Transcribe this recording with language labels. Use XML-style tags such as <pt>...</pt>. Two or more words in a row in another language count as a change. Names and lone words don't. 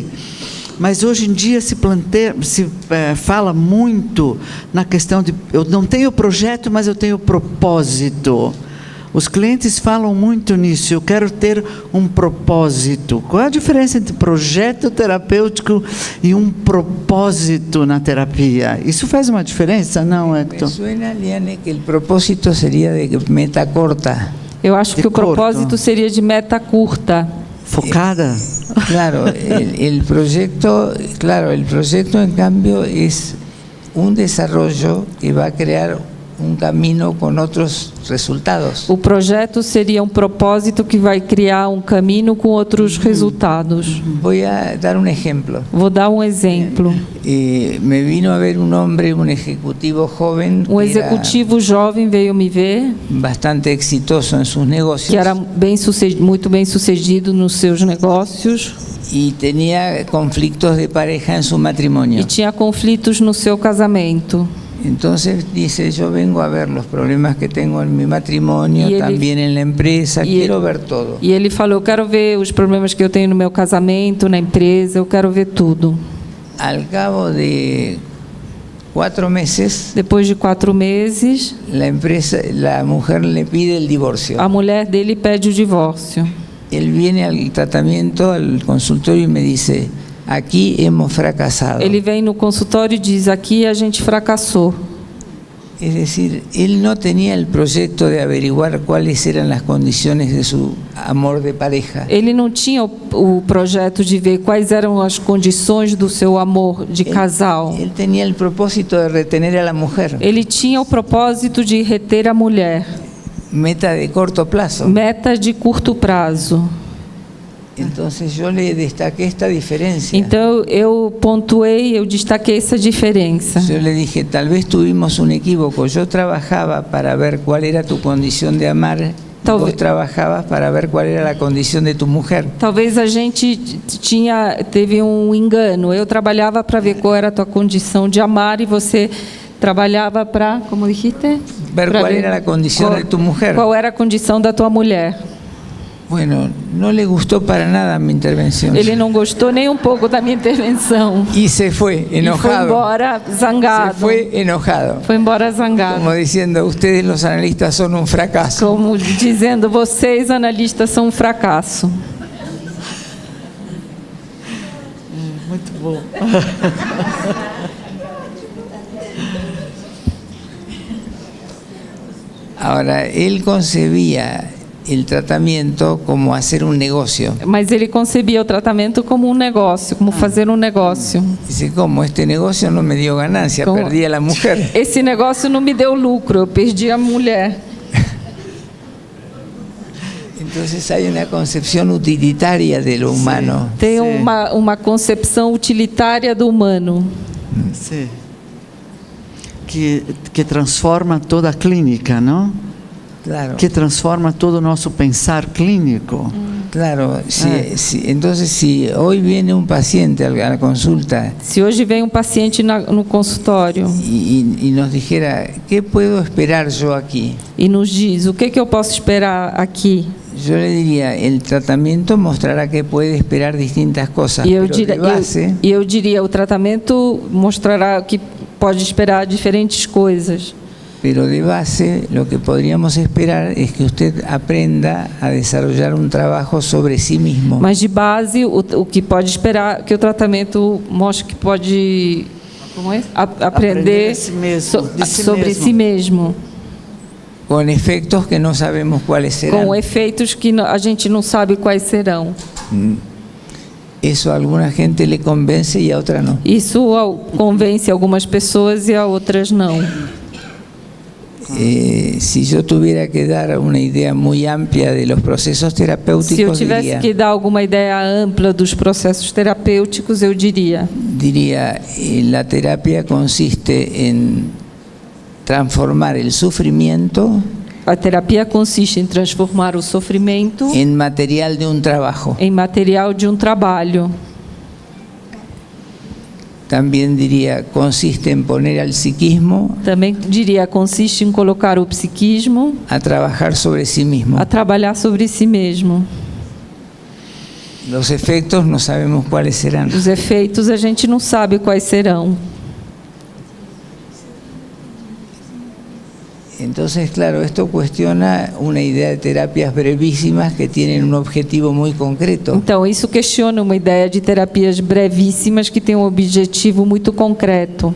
<pt>Mas hoje em dia se fala muito na questão de eu não tenho projeto, mas eu tenho propósito. Os clientes falam muito nisso, eu quero ter um propósito. Qual é a diferença entre projeto terapêutico e um propósito na terapia? Isso faz uma diferença, não, Hector?</pt> <es>Me suena, Liane, que el propósito sería de meta corta.</es> <pt>Eu acho que o propósito seria de meta curta. Focada?</pt> <es>Claro, el proyecto en cambio es un desarrollo que va a crear un camino con otros resultados.</es> <pt>O projeto seria propósito que vai criar caminho com outros resultados.</pt> <es>Voy a dar un ejemplo.</es> <pt>Vou dar exemplo.</pt> <es>Me vino a ver un hombre, un ejecutivo joven, que</es> <pt>executivo jovem veio me ver,</pt> <es>bastante exitoso en sus negocios, que</es> <pt>era muito bem sucedido nos seus negócios</pt> <es>y tenía conflictos de pareja en su matrimonio.</es> <pt>e tinha conflitos no seu casamento.</pt> <es>Entonces dice, yo vengo a ver los problemas que tengo en mi matrimonio, también en la empresa, quiero ver todo.</es> <pt>E ele falou, quero ver os problemas que eu tenho no meu casamento, na empresa, eu quero ver tudo.</pt> <es>Al cabo de 4 meses,</es> <pt>depois de 4 meses,</pt> <es>la mujer le pide el divorcio.</es> <pt>A mulher dele pede o divórcio.</pt> <es>Él viene al tratamiento, al consultorio y me dice, aqui hemos fracasado.</es> <pt>Ele vem no consultório e diz, aqui a gente fracassou.</pt> <es>Es decir, él no tenía el proyecto de averiguar cuáles eran las condiciones de su amor de pareja.</es> <pt>Ele não tinha o projeto de ver quais eram as condições do seu amor de casal.</pt> <es>Él tenía el propósito de retener a la mujer,</es> <pt>Ele tinha o propósito de reter a mulher,</pt> <es>meta de corto plazo.</es> <pt>meta de curto prazo.</pt> <es>Entonces yo le destaqué esta diferencia.</es> <pt>Então eu pontuei, eu destaquei essa diferença.</pt> <es>Yo le dije, tal vez tuvimos un equívoco. Yo trabajaba para ver cuál era tu condición de amar. Tal Vos vez- trabajabas para ver cuál era la condición de tu mujer.</es> <pt>Talvez a gente teve um engano. Eu trabalhava para ver qual era a tua condição de amar e você trabalhava para,</pt> <es>como dijiste? Ver</es> <pt>Pra</pt> <es>cuál era la condición de tu mujer.</es> <pt>Qual era a condição da tua mulher?</pt> <es>Bueno, no le gustó para nada mi intervención.</es> <pt>Ele não gostou nem um pouco da minha intervenção.</pt> <es>Y se fue</es> <pt>E foi</pt> <es>enojado.</es> <pt>embora</pt> <es>Se</es> <pt>zangado.</pt> <es>fue enojado.</es> <pt>Foi embora zangado.</pt> <es>Como diciendo, ustedes los analistas son un fracaso.</es> <pt>Como dizendo, vocês analistas são um fracasso. Muito bom.</pt> <es>Ahora, él concebía el tratamiento como hacer un negocio.</es> <pt>Mas ele concebia o tratamento como um negócio, como fazer um negócio.</pt> <es>Dice, ¿cómo? Este negocio no me dio ganancia, ¿Cómo? perdí a la mujer.</es> <pt>Esse negócio não me deu lucro, eu perdi a mulher.</pt> <es>Entonces hay una concepción utilitaria de lo humano.</es> <pt>Tem Sim. uma concepção utilitária do humano, Sim. Que transforma toda a clínica, não?</pt> <es>Claro,</es> <pt>Que transforma todo o nosso pensar clínico.</pt> <es>claro. Entonces, si hoy viene un paciente a la consulta</es> <pt>Se hoje vem um paciente no consultório</pt> <es>y nos dijera, ¿qué puedo esperar yo aquí?</es> <pt>e nos diz, o que eu posso esperar aqui?</pt> <es>Yo le diría, el tratamiento mostrará que puede esperar distintas cosas,</es> <pt>E eu,</pt> <es>pero de base,</es> <pt>eu diria, o tratamento mostrará que pode esperar diferentes coisas.</pt> <es>pero de base lo que podríamos esperar es que usted aprenda a desarrollar un trabajo sobre sí mismo.</es> <pt>Mas de base, o que pode esperar que o tratamento mostre que pode aprender a si mesmo, de si sobre mesmo. si mesmo,</pt> <es>Con efectos que no sabemos cuáles serán.</es> <pt>com efeitos que a gente não sabe quais serão.</pt> <es>Eso a alguna gente le convence y a otra no.</es> <pt>Isso convence algumas pessoas e a outras não.</pt> <es>Si yo tuviera que dar una idea muy amplia de los procesos</es> <pt>Se eu</pt> <es>terapéuticos,</es> <pt>tivesse que dar alguma ideia ampla dos processos terapêuticos, eu diria:</pt> <es>la terapia consiste en transformar el sufrimiento</es> <pt>a terapia consiste em transformar o sofrimento</pt> <es>en material de un trabajo.</es> <pt>em material de um trabalho.</pt> <es>También diría, consiste en poner al psiquismo</es> <pt>Também diria, consiste em colocar o psiquismo</pt> <es>a trabajar sobre sí mismo.</es> <pt>a trabalhar sobre si mesmo.</pt> <es>Los efectos no sabemos cuáles serán.</es> <pt>Os efeitos a gente não sabe quais serão.</pt> <es>Entonces, claro, esto cuestiona una idea de terapias brevísimas que tienen un objetivo muy concreto.</es> <pt>Então, isso questiona uma ideia de terapias brevíssimas que tem um objetivo muito concreto.</pt>